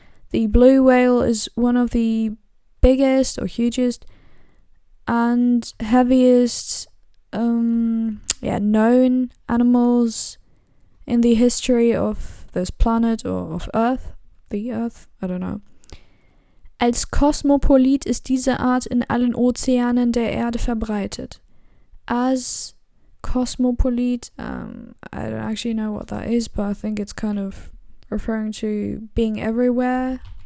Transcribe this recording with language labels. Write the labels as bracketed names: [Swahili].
[English] The blue whale is one of the biggest or hugest and heaviest known animals in the history of this planet or of Earth, the Earth, I don't know. [German] Als Kosmopolit ist diese Art in allen Ozeanen der Erde verbreitet. [English] As cosmopolite, I don't actually know what that is, but I think it's kind of referring to being everywhere.